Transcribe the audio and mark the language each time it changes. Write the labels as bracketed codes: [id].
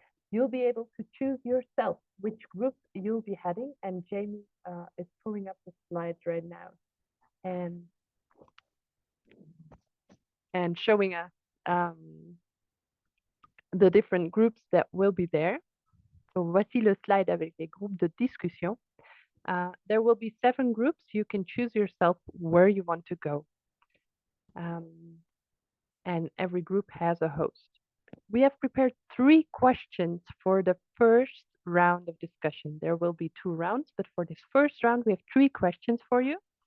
[en] You'll be able to choose yourself which group you'll be heading, and Jaimie is pulling up the slides right now and showing us the different groups that will be there. [fr] So voici le slide avec les groupes de discussion. [en] There will be 7 groups. You can choose yourself where you want to go. And every group has a host. We have prepared 3 questions for the first round of discussion. There will be 2 rounds, but for this first round, we have 3 questions for you.